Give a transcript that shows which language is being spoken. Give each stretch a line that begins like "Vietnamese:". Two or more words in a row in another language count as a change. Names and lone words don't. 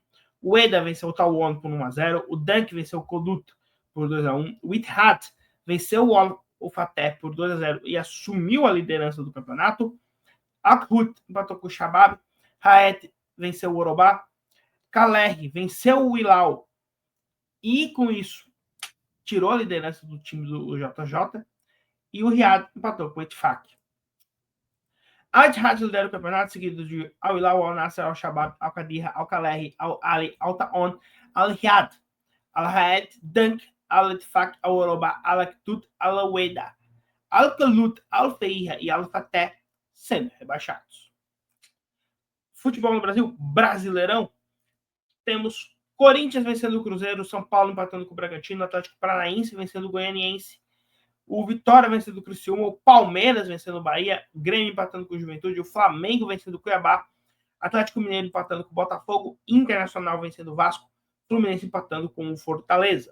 Portuguese: o Eda venceu o Tawon por 1-0, o Dunk venceu o Kodut por 2-1, o Ittihad venceu o Fateh por 2-0 e assumiu a liderança do campeonato, Akhut empatou com o Shabab, Haed venceu o Orobá, Kalerri venceu o Hilal e, com isso, tirou a liderança do time do JJ, e o Riad empatou com o Etfaq. Al-Ittihad lidera o campeonato, seguido de Al-Hilal, Al-Nasser, Al-Shabab, Al-Qadira, Al-Kalahi, Al-Ali, Al-Ta'on, Al-Riyad, Al-Haed, Dunk, Al-Etfaq, Al-Orobá, Al-Aktut, Al-Weda, Al-Kalut, Al-Feira e Al-Fateh sendo rebaixados. Futebol no Brasil, Brasileirão, temos Corinthians vencendo o Cruzeiro, São Paulo empatando com o Bragantino, Atlético Paranaense vencendo o Goianiense, o Vitória vencendo o Criciúma, o Palmeiras vencendo o Bahia, o Grêmio empatando com o Juventude, o Flamengo vencendo o Cuiabá, Atlético Mineiro empatando com o Botafogo, Internacional vencendo o Vasco, Fluminense empatando com o Fortaleza.